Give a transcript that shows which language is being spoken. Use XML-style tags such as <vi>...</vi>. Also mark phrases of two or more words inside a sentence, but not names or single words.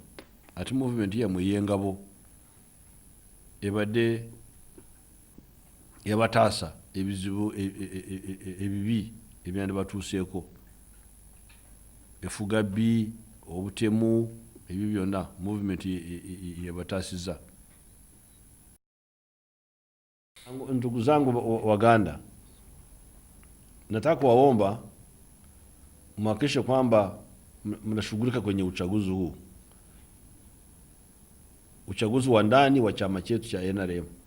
<lg>Ate movement yammwe y'engabo ebadde yabataasa ebizibu ebibi ebyandibatuuseeko, effugabbi, obutemu, ebyo byonna movement yabataasizza.</lg> <sw>Ndugu zangu Waganda, nataka kuwaomba mhakikishe kwamba mnashughulika kwenye uchaguzi huu, uchaguzi wa ndani wa chama chetu cha NRM.</sw>